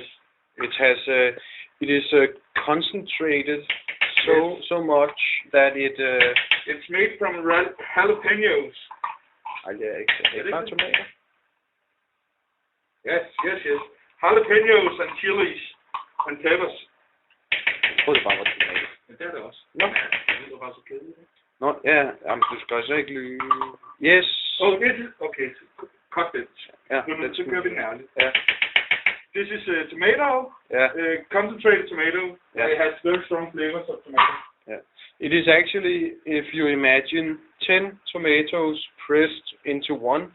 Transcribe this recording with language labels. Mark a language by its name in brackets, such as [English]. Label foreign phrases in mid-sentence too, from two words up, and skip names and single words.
[English] It has it is concentrated so much that it's made from jalapenos. Tomato. Yes. Jalapenos and chilies and peppers. [Danish] Det bare var tomato. Men det er det også. Nå. Det er bare så kedeligt. Nå, ja, jamen, du skal altså ikke lyve. [English] Yes. Oh, this is okay. Cut it. Yeah, let's go in there. Yeah. This is tomato. Yeah. Concentrated tomato. Yeah. It has very strong flavors of tomato. Yeah. It is actually, if you imagine 10 tomatoes pressed into one.